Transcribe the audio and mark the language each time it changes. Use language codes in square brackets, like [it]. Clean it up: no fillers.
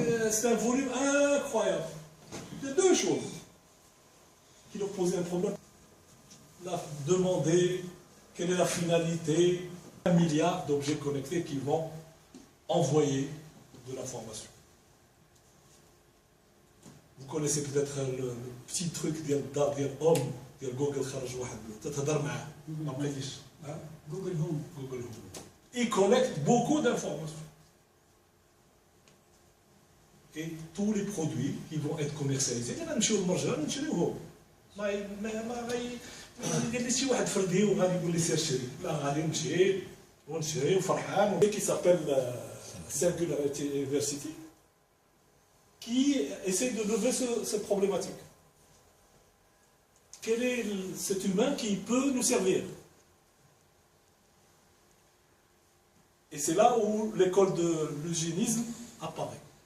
[fr] C'est un volume incroyable. Il y a deux choses qui leur posaient un problème. Demander quelle est la finalité. 1 milliard d'objets connectés qui vont envoyer de l'information. Vous connaissez peut-être le petit truc [ar] ديال الدار ديال ديال جوجل خرج واحد تتهضر معاه ما بقيتيش جوجل هوم. Il collecte beaucoup d'informations. [fr] Et tous les produits qui vont être commercialisés, [ar] غنمشيو للمرجع نشريوهم. ما يقول لي شي واحد فردي وغادي يقول لي سير شري. لا غادي نمشي ونشري وفرحان. [fr] Qui s'appelle Singularity University, qui essaie de lever cette problématique. Quel est cet humain qui peut nous servir? Et c'est là où l'école de l'eugénisme apparaît.